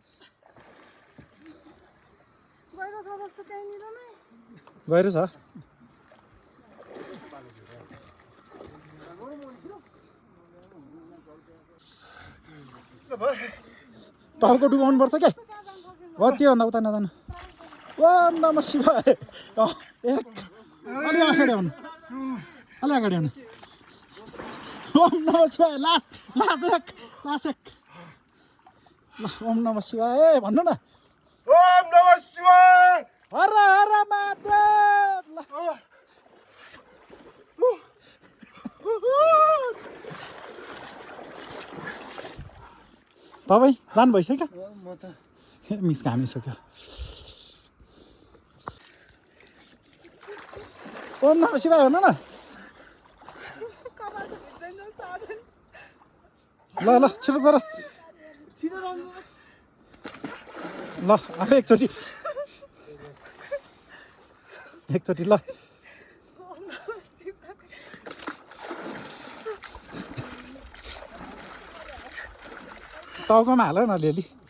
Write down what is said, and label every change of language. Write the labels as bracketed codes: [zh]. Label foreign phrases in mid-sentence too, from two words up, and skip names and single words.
[ne] गहिरो छ। टाउको डुबाउनु पर्छ क्या हो, त्योभन्दा उता नजानु। [sa] ओम नमः शिवाय। [ne] 1 अलि अगाडि आउनु अलि अगाडि आउनु [sa] ओम नमः शिवाय [ne] लास्ट एक ल [sa] ओम नमः शिवाय [ne] भन्नु न [sa] ओम नमः शिवाय हर हर महादेव [ne] ल तपाईँ जानु भइसक्यो म त मिस घामिसक्यो [sa] ओम नमः शिवाय [ne] भन्नु न ल ल छिटो गर ल आफै एकचोटि ल टाउकोमा हाल न अलिअलि